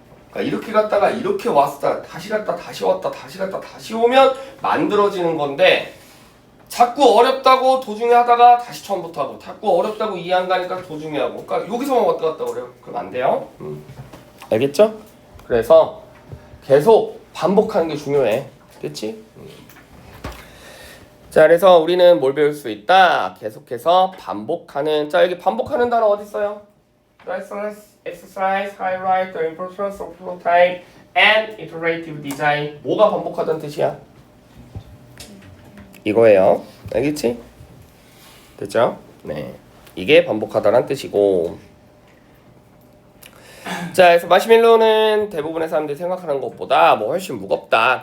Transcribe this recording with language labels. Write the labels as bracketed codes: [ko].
[ko] 그러니까 이렇게 갔다가 이렇게 왔다 다시 갔다 다시 왔다 다시 갔다 다시 오면 만들어지는 건데 자꾸 어렵다고 도중에 하다가 다시 처음부터 하고 자꾸 어렵다고 이해 안 가니까 도중에 하고 그러니까 여기서만 왔다 갔다 그래요. 그럼 안 돼요. 알겠죠? 그래서 계속 반복하는 게 중요해. 됐지? 자, 그래서 우리는 뭘 배울 수 있다? 계속해서 반복하는. 자, 여기 반복하는 단어 어디 있어요? [en] Exercise, highlight the importance of prototype and iterative design. [ko] 뭐가 반복하다는 뜻이야? 이거예요. 알겠지? 됐죠? 네. 이게 반복하다란 뜻이고. 자, 그래서 마시멜로는 대부분의 사람들이 생각하는 것보다 뭐 훨씬 무겁다.